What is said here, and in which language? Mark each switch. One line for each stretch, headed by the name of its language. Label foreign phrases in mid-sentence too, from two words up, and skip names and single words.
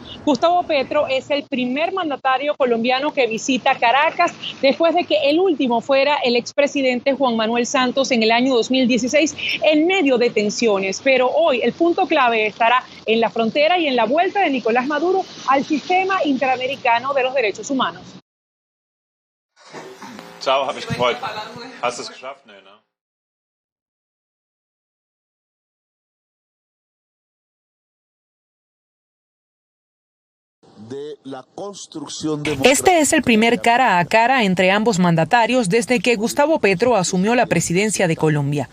Spanish: Gustavo Petro es el primer mandatario colombiano que visita Caracas después de que el último fuera el expresidente Juan Manuel Santos en el año 2016 en medio de tensiones. Pero hoy el punto clave estará en la frontera y en la vuelta de Nicolás Maduro al sistema interamericano de los derechos humanos.
German: Ciao, hab mich gefreut. Hast du es geschafft? Nee, ne?
Spanish: Este es el primer cara a cara entre ambos mandatarios desde que Gustavo Petro asumió la presidencia de Colombia.